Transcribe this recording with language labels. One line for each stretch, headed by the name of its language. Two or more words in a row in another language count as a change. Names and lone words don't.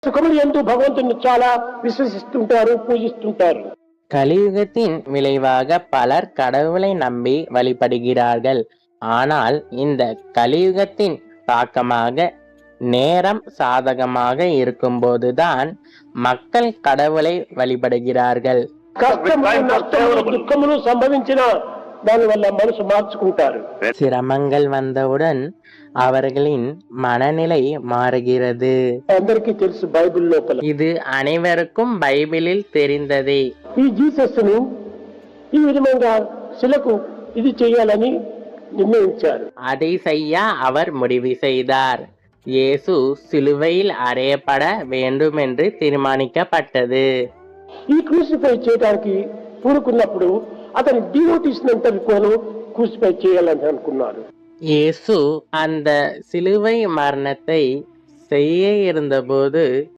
Telugu: సుఖములు యందు భగవంతుని చాలా విశ్వసిస్తుంటారు, పూజిస్తుంటారు.
Tamil: கலியுகத்தின் விளைவாக பலர் கடவுளை நம்பி வழிபடுகிறார்கள். ஆனால் இந்த கலியுகத்தின் தாக்கமாக நேரம் சாதகமாக இருக்கும்போதுதான் மக்கள் கடவுளை வழிபடுகிறார்கள்.
Telugu: కష్టములు, నష్టములు, దుఃఖములు సంభవించిన దాని వల్ల మనసు మార్చుకుంటారు.
Tamil: சிரமங்கள் வந்தவுடன் அவர்களின் மனநிலை மாறுகிறது.
Telugu: అందరికీ తెలుసు బైబిల్ లోపల
Tamil: இது அனைவருக்கும் பைபிளில் தெரிந்ததே.
Telugu: ఈ జీసస్ ను ఈ విధంగా శిలకు ఇది చేయాలని నిర్ణయించారు.
Tamil: அதை செய்ய அவர் முடிவு செய்தார். இயேசு சிலுவையில் அறையப்பட வேண்டும் என்று தீர்மானிக்கப்பட்டது.
Telugu: ఈ క్రూసిఫై చేయడానికి పూనుకున్నప్పుడు అతని డివోటీస్ అంతను క్రూసిఫై చేయాలని అనుకున్నారు.
Tamil: இயேசு அந்த சிலுவை மரணத்தை செய்ய இருந்தபோது